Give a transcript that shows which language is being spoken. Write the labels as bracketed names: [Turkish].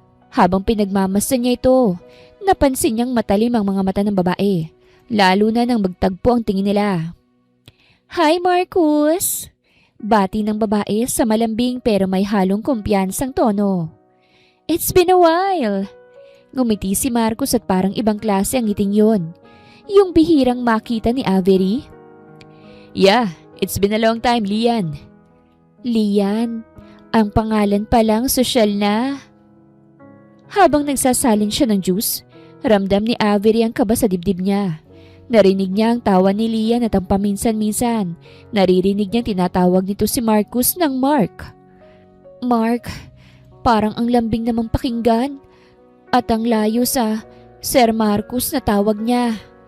[Filipino] Habang pinagmamasdan niya ito, napansin niyang matalim ang mga mata ng babae, lalo na nang magtagpo ang tingin nila. Hi Marcus! Bati ng babae sa malambing pero may halong kumpiyansang tono. [English] It's been a while! [Filipino] Ngumiti si Marcus at parang ibang klase ang ngiting yon. Yung bihirang makita ni Avery? [English] Yeah, it's been a long time, Lian. [Filipino] Lian? Ang pangalan palang sosyal na. Habang nagsasalin siya ng juice, ramdam ni Avery ang kaba sa dibdib niya. Narinig niya ang tawa ni Lian at ang paminsan-minsan. Naririnig niyang tinatawag nito si Marcus ng Mark. Mark, parang ang lambing namang pakinggan. At ang layo sa Sir Marcus na tawag niya.